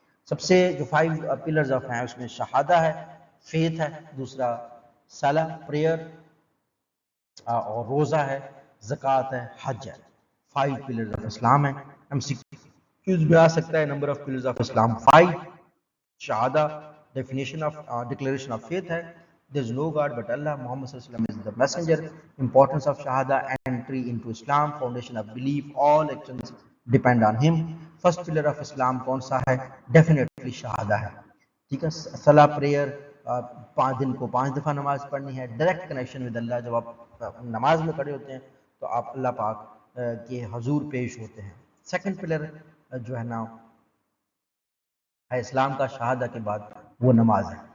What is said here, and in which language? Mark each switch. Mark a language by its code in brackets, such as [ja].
[ur] سب سے جو 5 pillars of ہیں اس میں شہادہ ہے، فیتھ ہے، دوسرا صلاح پریئر اور روزہ ہے، زکوٰۃ ہے، حج ہے. 5 پلرز آف اسلام ہے. ایم سی کیوز میں آ سکتا ہے number of pillars of Islam 5. [en] شہادہ definition of declaration of faith ہے، there is no God but Allah, Muhammad sallallahu alaihi wasallam is the messenger. Importance of shahada, entry into Islam, foundation of belief, all actions depend on him. First pillar of Islam [ur] کون سا ہے؟ definitely شہادہ ہے. ٹھیک ہے. صلاح prayer, 5 دن کو 5 دفعہ نماز پڑھنی ہے. ڈائریکٹ کنیکشن ود اللہ، جب آپ نماز میں کھڑے ہوتے ہیں تو آپ اللہ پاک کے حضور پیش ہوتے ہیں. سیکنڈ پلر جو ہے نا ہے اسلام کا شہادہ کے بعد وہ نماز ہے.